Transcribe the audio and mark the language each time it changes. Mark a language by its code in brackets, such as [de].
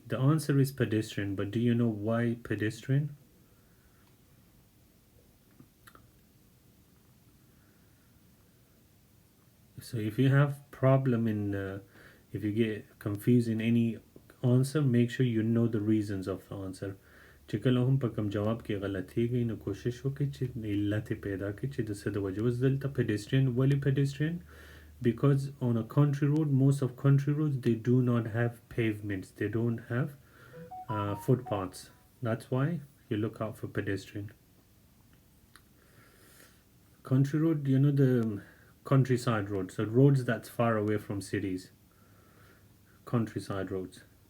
[en] The answer is pedestrian, but do you know why pedestrian? So if you have problem if you get confused in any answer, make sure you know the reasons of the answer. [ps] چې کله هم په کوم جواب کې غلطیږي نو کوشش وکړئ چې علت پیدا کړئ چې د څه د وجې اوس دلته pedestrian ولې pedestrian [en] because on a country road most of country roads they do not have pavements, they don't have footpaths. That's why you look out for pedestrian. Country road, you know, the countryside roads, so roads that's far away from cities, countryside roads.